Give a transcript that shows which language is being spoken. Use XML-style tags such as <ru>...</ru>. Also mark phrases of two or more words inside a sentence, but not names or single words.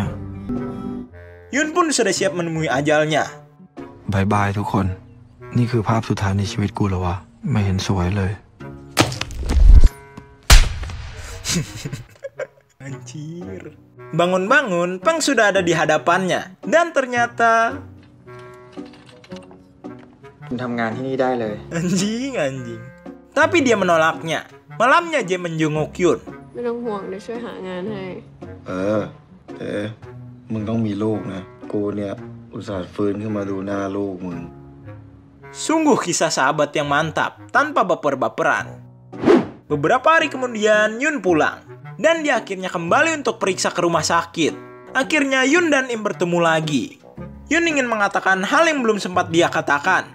<id>Yun pun sudah siap menemui ajalnya.</id> <th>บายบายทุกคนนี่คือภาพสุดท้ายในชีวิตกูแล้ววะไม่เห็นสวยเลย</th> <id>Anjir. Bangun-bangun, Peng sudah ada di hadapannya. Dan ternyata...</id> <th>คุณทำงานที่นี่ได้เลย</th> <id>Anjing. Tapi dia menolaknya. Malamnya Jae menjenguk Yun.</id> <th>ไม่ต้องห่วงเดี๋ยวช่วยหางานให้ มึงต้องมีลูกนะ กูเนี่ยอุตส่าห์ฟื้นขึ้นมาดูหน้าลูกมึง</th> <id>Sungguh kisah sahabat yang mantap, tanpa baper-baperan. Beberapa hari kemudian, Yun pulang. Dan dia akhirnya kembali untuk periksa ke rumah sakit. Akhirnya Yun dan Im bertemu lagi. Yun ingin mengatakan hal yang belum sempat dia katakan.</id>